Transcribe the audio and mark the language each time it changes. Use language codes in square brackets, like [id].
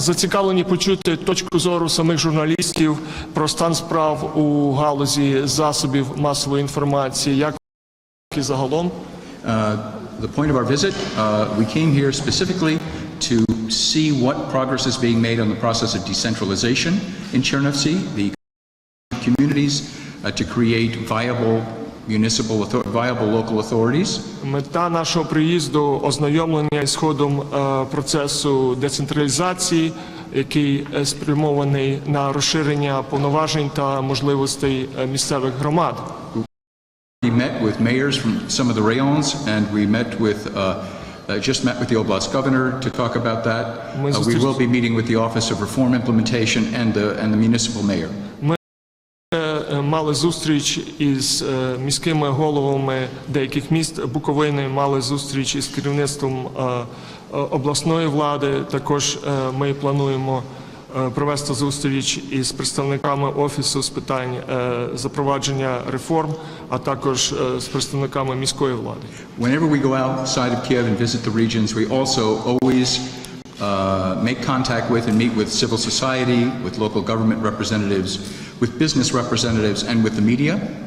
[uk] Зацікавлені почути точку зору самих журналістів про стан справ у галузі засобів масової інформації, як і загалом. [en] The point of our visit, we came here specifically to see what progress is being made on the process of decentralization in Chernivtsi, the communities, to create viable local authorities. [uk] Мета нашого приїзду – ознайомлення із ходом процесу децентралізації, який спрямований на розширення повноважень та можливостей місцевих громад. [en] We met with mayors from some of the rayons, and we met with just met with the oblast governor to talk about that. We will be meeting with the Office of Reform Implementation and the municipal mayor. [uk] Ми мали зустріч із міськими головами деяких міст Буковини, мали зустріч із керівництвом обласної влади. Також ми плануємо провести зустріч із представниками Офісу з питань запровадження реформ, а також з представниками міської влади. [en] Whenever we go outside of Kiev and visit the regions, we also always make contact with and meet with civil society, with local government representatives, with business representatives and with the media.